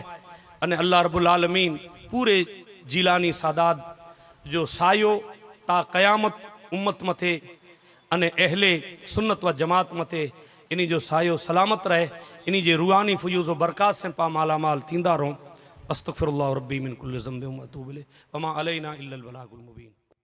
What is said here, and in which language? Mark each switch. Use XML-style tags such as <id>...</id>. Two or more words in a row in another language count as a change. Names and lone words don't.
<sd>अने अल्लाह रब्बुल आलमीन पूरे जीलानी सादात जो सायो ता क़यामत उम्मत मथे अने अहले सुन्नत व जमात मथे इन जो सायो सलामत रहे। इन जे रूहानी फयूज़ व बरक़ात से पा मालामाल थींदा रहो।</sd> <ar>أستغفر الله ربي من كل ذنب و أتوب إليه و ما علينا إلا البلاغ المبين.</ar>